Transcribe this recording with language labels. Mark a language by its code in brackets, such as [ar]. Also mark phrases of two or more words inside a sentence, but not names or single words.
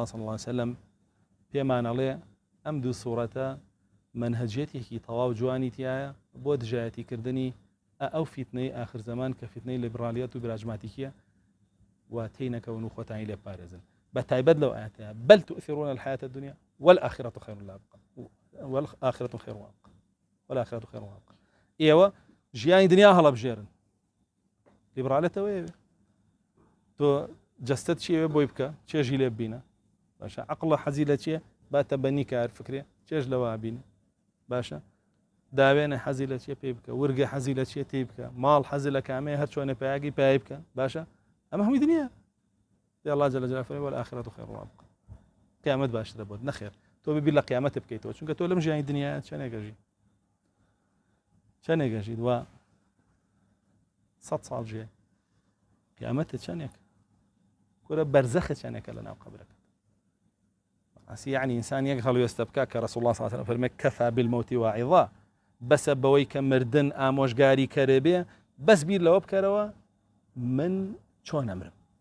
[ar] صلی الله علیه وسلم [ckb] پێمانەڵێ ئەم دوو سوورەتە منهجێتێکی تەواو جوانی تایە بۆ دژایەتیکردنی ئەو فیتنەی آخر زەمان کە فیتنەی لیبرالیەت و براجماتیکیە و تێی نەکەون و خۆتانی لێ پارێزن بە تایبەت لەو ئاەتەیە [ar] بەل تؤثرون الحياة الدنيا والآخرة خير وأبقى والآخرة خير وأبقى والآخرة خير وأبقى [ckb] ئێوە ژیانی دنیا هەڵەبژێرن لیبرالێتەوەیە تۆ جەستت چیەوێ بۆی بکە چێژی لێ ببینە باشە عقڵە حەزی لە چیە باتە بەنی کار فکرێ چێژ لەوە بینێ باشە داوێنە حەزی لە چیە پێ بکە ورگە حەزی لە چیە تێ بکە ماڵ حەزی لە کامەیە هەر چۆنە پایاگی پای بکە باشە ئەمە هەمووی دنیا [ar] الله جل جلاله [ckb] فرمي [ar] والآخرة خير وأبقى [ckb] قیامەت باشترە بۆت نەخێر تۆ ببیر لە قیامەت بکەیتەوە چونکە تۆ لەم ژیانی دنیا چەندێک وا 100 ساڵ ژیای قیامەتت چەندێک کورە بەرزەخە چەندێکە لە ناو قەبرەکە ئاسی یعنی ئینسان یەک هەڵوێستە بکە کە [ar] ڕەسوڵ الله صلی الله علیه و سلم [ckb] فەرمێ [ar] کەفا بالمەوت واعظا [ckb] بەسە بەوەی کە مردن ئامۆژگاری کەرێ بێ بەس بیر لەوە بکەرەوە من چۆن ئەمرم